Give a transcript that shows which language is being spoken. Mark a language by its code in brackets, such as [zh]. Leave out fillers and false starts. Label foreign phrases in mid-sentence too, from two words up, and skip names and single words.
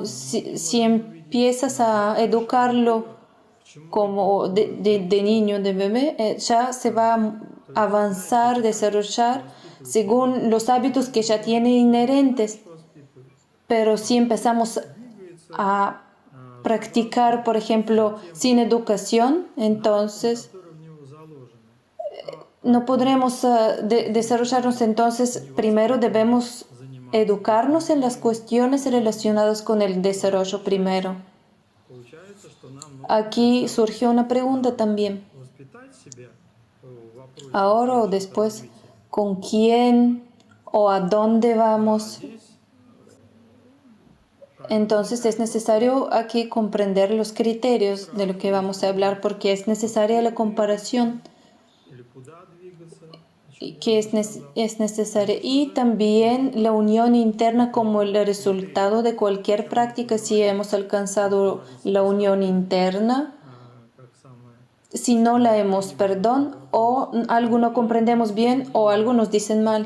[es] Si empiezas a educarlo como de niño, de bebé, ya se va a avanzar, desarrollar según los hábitos que ya tiene inherentes. Pero si empezamos a practicar, por ejemplo, sin educación, entonces [ru] Которые в него заложены. [es] no podremos desarrollarnos. Entonces, primero debemos educarnos en las cuestiones relacionadas con el desarrollo primero. [ru] Получается, что нам нужно [es] Aquí surgió una pregunta también. [ru] воспитать себя в вопросе [es] Ahora o después, ¿con quién o a dónde vamos? Entonces es necesario aquí comprender los criterios de lo que vamos a hablar, porque es necesaria la comparación [ru] или куда двигаться. [es] que es necesaria, y también la unión interna como el resultado de cualquier práctica. Si hemos alcanzado la unión interna, [ru] Как самое [es] si no la hemos, perdón, o algo no comprendemos bien o algo nos dicen mal.